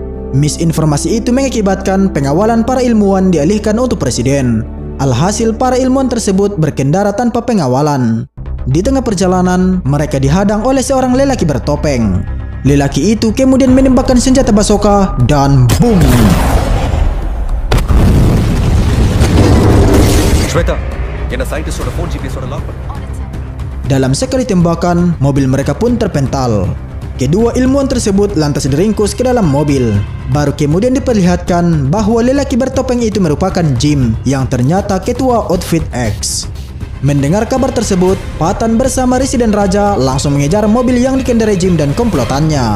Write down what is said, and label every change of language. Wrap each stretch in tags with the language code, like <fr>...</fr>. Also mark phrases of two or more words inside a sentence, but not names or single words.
<id>Misinformasi itu mengakibatkan pengawalan para ilmuwan dialihkan untuk presiden. Alhasil para ilmuwan tersebut berkendara tanpa pengawalan. Di tengah perjalanan, mereka dihadang oleh seorang lelaki bertopeng. Lelaki itu kemudian menembakkan senjata basoka dan boom!</id> <ta>Shweta, என்ன</ta> <en>scientistoda phone GPSoda lock</en> <ta>பண்ணு.</ta> <id>Dalam sekali tembakan, mobil mereka pun terpental. Kedua ilmuwan tersebut lantas diringkus ke dalam mobil. Baru kemudian diperlihatkan bahwa lelaki bertopeng itu merupakan Jim yang ternyata ketua Outfit X. Mendengar kabar tersebut, Pathan bersama Rishi dan Raja langsung mengejar mobil yang dikendarai Jim dan komplotannya.</id>